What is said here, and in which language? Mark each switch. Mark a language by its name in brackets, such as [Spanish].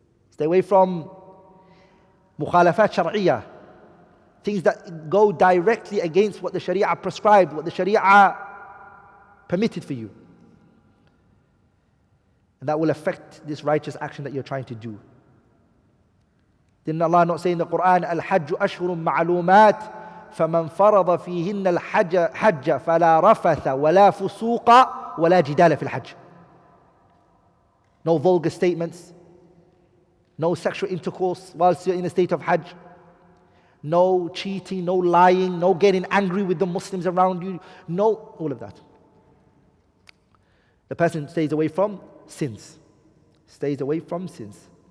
[English] Stay away from mukhalafat shar'iyah, things that go directly against what the Sharia prescribed, what the Sharia permitted for you. And that will affect this righteous action that you're trying to do. Didn't Allah not say in the Quran, [Arabic] Al-Hajju ashhurun ma'lumat, فَمَنْ فَرَضَ فِيهِنَّ الْحَجَّ فَلَا رَفَثَ وَلَا فُسُوقَ وَلَا جِدَالَ فِي الْحَجِّ. [English] No vulgar statements, no sexual intercourse whilst you're in a state of Hajj, no cheating, no lying, no getting angry with the Muslims around you, no, all of that. The person stays away from sins. Stays away from sins.